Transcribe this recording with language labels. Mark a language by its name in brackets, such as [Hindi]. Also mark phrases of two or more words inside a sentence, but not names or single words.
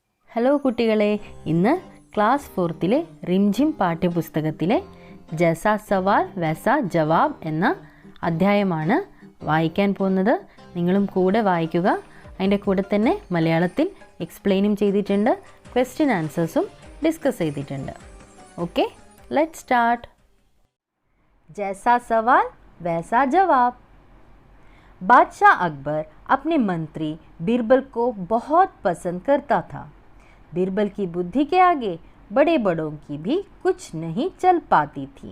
[Malayalam] ഹലോ കുട്ടികളെ, ഇന്ന് ക്ലാസ് 4 റിംജിം പാഠ്യപുസ്തകത്തിലെ ജൈസാ സവാൽ വൈസാ ജവാബ് എന്ന അധ്യായമാണ് വായിക്കാൻ പോകുന്നത്. നിങ്ങളും കൂടെ വായിക്കുക. അതിൻ്റെ കൂടെ തന്നെ മലയാളത്തിൽ എക്സ്പ്ലെയിനും ചെയ്തിട്ടുണ്ട്, [English] question answers discuss [Malayalam] ചെയ്തിട്ടുണ്ട്. [English] okay, let's start. [Hindi] जैसा सवाल वैसा जवाब. बादशाह अकबर अपने मंत्री बीरबल को बहुत पसंद करता था. बीरबल की बुद्धि के आगे बड़े बड़ों की भी कुछ नहीं चल पाती थी.